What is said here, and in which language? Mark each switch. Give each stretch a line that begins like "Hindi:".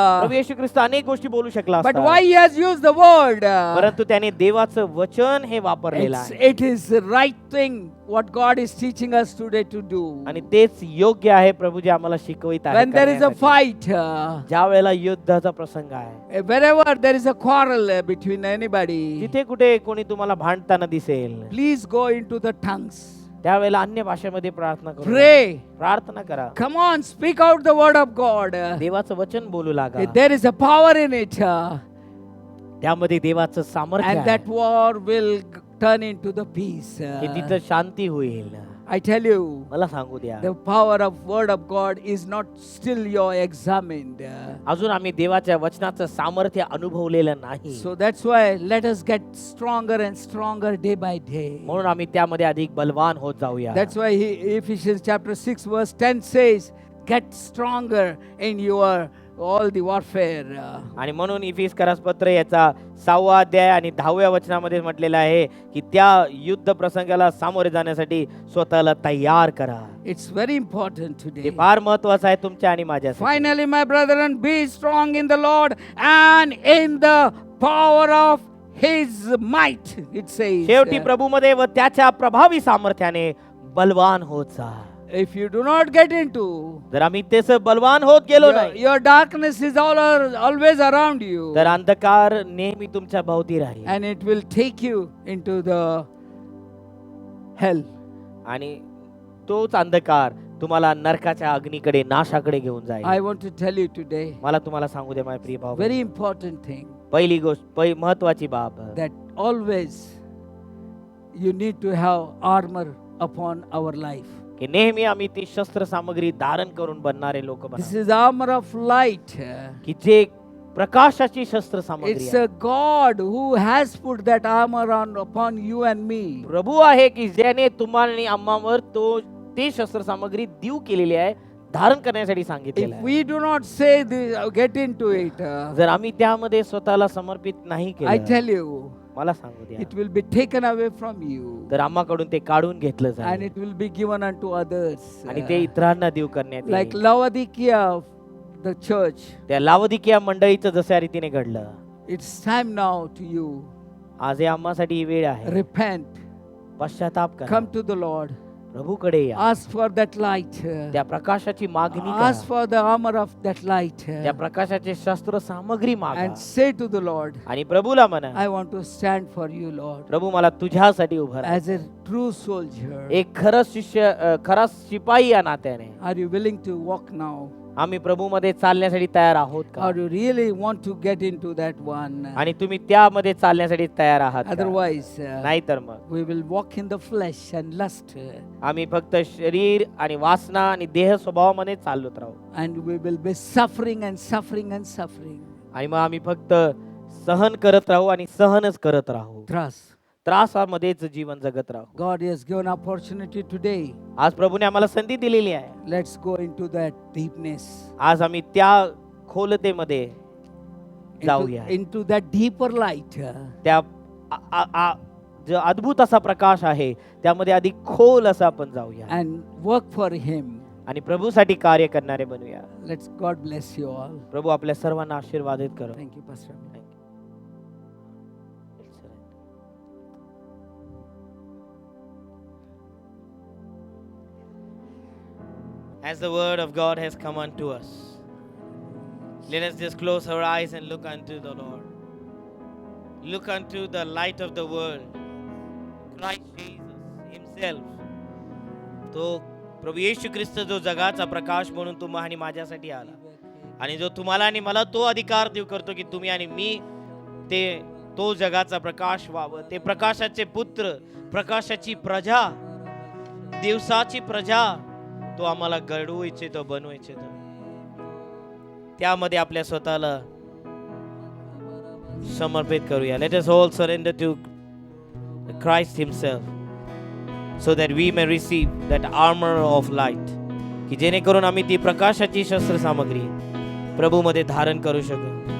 Marathi: प्रभू येशू ख्रिस्त अनेक गोष्टी बोलू शकला
English: But
Marathi: असता,
English: why he has used the word?
Marathi: परंतु त्याने देवाचं वचन हे वापरलेलं आहे
English: It is the right thing what God is teaching us today to do.
Marathi: आणि तेच योग्य आहे प्रभू जे आम्हाला शिकवित आहे
English: When there is a
Marathi: करण्यासाठी.
English: fight,
Marathi: ज्या वेळेला युद्धाचा प्रसंग आहे,
English: wherever there is a quarrel between anybody,
Marathi: जिथे कुठे कोणी तुम्हाला भांडताना दिसेल
English: please go into the tongues.
Marathi: त्यावेळेला अन्य भाषेमध्ये प्रार्थना करा,
English: Pray.
Marathi: प्रार्थना करा,
English: Come on, speak out the word of God.
Marathi: देवाचं वचन बोलू लागा.
English: There is a power in it.
Marathi: त्यामध्ये देवाचं सामर्थ्य
English: And
Marathi: आहे
English: that war will turn into the peace.
Marathi: की तिथं शांती होईल.
English: I tell you,
Marathi: मला सांगू द्या
English: the power of word of God is not still you're examined.
Marathi: अजून आम्ही देवाच्या वचनाचं सामर्थ्य अनुभवलेलं नाही.
English: So that's why let us get stronger and stronger day by day.
Marathi: म्हणून आम्ही त्यामध्ये अधिक बलवान होत जाऊया.
English: That's why Ephesians chapter 6 verse 10 says, get stronger in your all the warfare.
Marathi: आणि म्हणून इफिसकरास पत्र याचा 6वा अध्याय आणि 10व्या वचनामध्ये म्हटलेलं आहे की त्या युद्ध प्रसंगाला सामोरे जाण्यासाठी स्वतःला तयार करा.
English: It's very important
Marathi: हे
English: today.
Marathi: फार महत्वाचं आहे तुमच्या आणि माझ्यासाठी.
English: Finally, my brethren, be strong in the Lord and in the power of His might. It says.
Marathi: शेवटी प्रभूमध्ये व त्याच्या प्रभावी सामर्थ्याने बलवान होत जा.
English: If you do not get into,
Marathi: जर आम्ही तसं बलवान होत गेलो नाही
English: your darkness is always around you,
Marathi: तर अंधकार नेहमी तुमच्या भोवती राहील
English: and it will take you into the hell.
Marathi: आणि तोच अंधकार तुम्हाला नरकाच्या अग्नीकडे नाशाकडे घेऊन
English: I
Marathi: जाईल.
English: want to tell you today,
Marathi: मला तुम्हाला सांगू दे माझे प्रिय भाऊ,
English: very important thing,
Marathi: पहिली गोष्ट महत्वाची बाब
English: that always you need to have armor upon our life.
Marathi: की नेहमी आम्ही ती शस्त्र सामग्री धारण करून बनणारे लोक
English: This is armor of light.
Marathi: की जे प्रकाशाची शस्त्र सामग्री
English: It's
Marathi: आहे.
English: a God who has put that armor on upon you and me.
Marathi: प्रभू आहे की ज्याने तुम्हाला आणि आम्हावर ती शस्त्र सामग्री देऊ केलेली आहे, धारण करण्यासाठी सांगितलेलं आहे.
English: we do not say this, get into it,
Marathi: जर आम्ही त्यामध्ये स्वतःला समर्पित नाही
English: I
Marathi: केलं,
English: tell you,
Marathi: मला सांगू द्या,
English: it will be taken away from you
Marathi: तर आम्हाकडून ते काढून घेतलं
English: and
Marathi: जाईल
English: it will be given unto others.
Marathi: आणि ते इतरांना देऊ करण्यात
English: Like
Marathi: येईल.
English: Laodicea, the church,
Marathi: त्या लावदिकिया मंडळीचं जशा रीतीने घडलं,
English: it's time now to you.
Marathi: आज हे आम्हासाठी ही वेळ आहे.
English: Repent,
Marathi: पश्चाताप करा,
English: come to the Lord,
Marathi: प्रभूकडे या,
English: ask for that light,
Marathi: त्या प्रकाशाची मागणी
English: ask
Marathi: करा,
English: for the armor of that light,
Marathi: त्या प्रकाशाचे शस्त्र सामग्री मागा
English: and say to the Lord,
Marathi: आणि प्रभूला म्हणा,
English: I want to stand for you, Lord,
Marathi: प्रभू मला तुझ्यासाठी उभं राहा.
English: as a true soldier.
Marathi: एक खरं शिष्य, खरा शिपाई या नात्याने
English: Are you willing to walk now?
Marathi: आम्ही प्रभूमध्ये चालण्यासाठी तयार आहोत का?
English: Or you really want to get into that one?
Marathi: आणि तुम्ही त्यामध्ये चालण्यासाठी तयार आहात का?
English: Otherwise,
Marathi: नाही तर मग
English: we will walk in the flesh and lust,
Marathi: आम्ही फक्त शरीर आणि वासना आणि देह स्वभावामध्ये चाललोत राहू
English: and we will be suffering and suffering and suffering.
Marathi: आणि मग आम्ही फक्त सहन करत राहू आणि सहनच करत राहू,
English: Trust.
Marathi: त्रासामध्येच जीवन जगत राहू.
English: God has given opportunity today.
Marathi: आज प्रभूने आम्हाला संधी दिलेली आहे.
English: Let's go into that deepness,
Marathi: आज आम्ही त्या खोलतेमध्ये जाऊया,
English: into that deeper light.
Marathi: त्या जो अद्भुत असा प्रकाश आहे त्यामध्ये अधिक खोल असा आपण जाऊया
English: And work for Him.
Marathi: आणि प्रभूसाठी कार्य करणारे बनूया.
English: Let's God bless you all.
Marathi: प्रभू आपल्या सर्वांना आशीर्वादित करो.
English: Thank you, Pastor. As the word of God has come unto us, let us just close our eyes and look unto the Lord. Look unto the light of the world, Christ Jesus himself.
Marathi: तो प्रभू येशू ख्रिस्त जो जगाचा प्रकाश म्हणून तुम्हा आणि माझ्यासाठी आला आणि जो तुम्हाला आणि मला तो अधिकार देऊ करतो की तुम्ही आणि मी तो जगाचा प्रकाश व्हावं. ते प्रकाशाचे पुत्र, प्रकाशाची प्रजा, दिवसाची प्रजा तो आम्हाला घडवू इच्छितो, बनवू इच्छितो. त्यामध्ये आपल्या स्वतःला समर्पित करूया.
English: Let us all surrender to Christ himself so that we may receive that armor of light,
Marathi: की जेणेकरून आम्ही ती प्रकाशाची शस्त्र सामग्री प्रभूमध्ये धारण करू शकू.